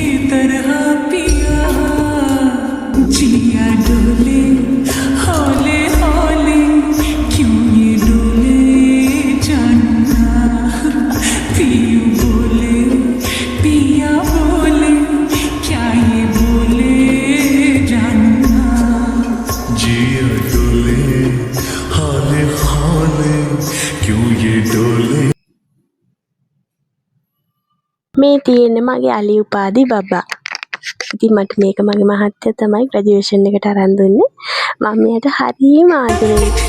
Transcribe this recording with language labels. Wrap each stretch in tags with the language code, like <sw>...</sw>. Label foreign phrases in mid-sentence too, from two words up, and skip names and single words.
<hi>तरह पिया जिया डोले हौले हौले क्यों ये डोले जानना पियू बोले पिया बोले क्या ये बोले जानना जिया डोले हौले हौले क्यों ये डोले.</hi> <si>මේ තියෙන්නේ මගේ අලි උපාධි බබා. ඉතින් මට මේක මගේ මහත්තයා තමයි ග්‍රැජුවේෂන් එකට අරන් දුන්නේ. මම එයාට හරියම ආදරෙයි.</si>